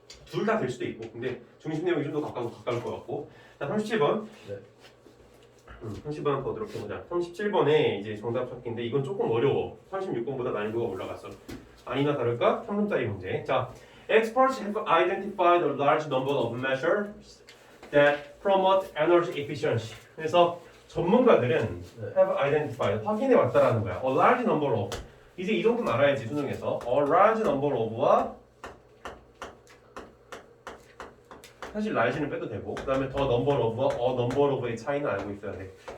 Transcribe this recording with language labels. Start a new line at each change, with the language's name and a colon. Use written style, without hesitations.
Korean: 둘 다 될 수도 있고. 근데 중심 내용이 좀 더 가까울 것 같고. 자, 37번. 네. 30번 보도록 해보자. 37번에 이제 정답 찾기인데 이건 조금 어려워. 36번보다 난이도가 올라갔어. 아니나 다를까? 3점짜리 문제.
English: 자, experts have identified a large number of measures that promote energy efficiency.
Korean: 그래서 전문가들은 네.
English: have identified,
Korean: 확인해 왔다라는 거야.
English: A large number of.
Korean: 이제 이 정도는 알아야지 수능에서. A large number of와 사실 large는 빼도 되고 그 다음에 the number of와 a number of의 차이는 알고 있어야 돼.